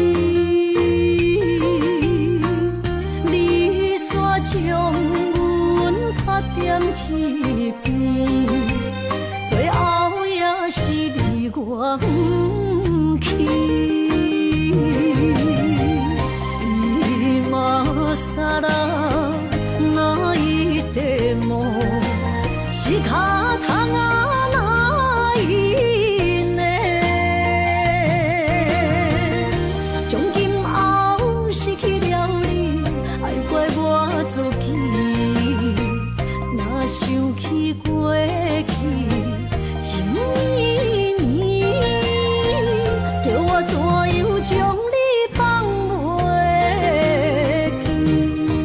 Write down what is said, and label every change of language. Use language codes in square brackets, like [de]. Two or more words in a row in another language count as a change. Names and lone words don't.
[nan] 你煞将阮较点一边，最后也是你我不去。 [ja] 今さら泣いても仕方がないね， [nan] 从今后失去了你，爱怪我自己，若想起过去情意绵，叫我怎样将你放袂记？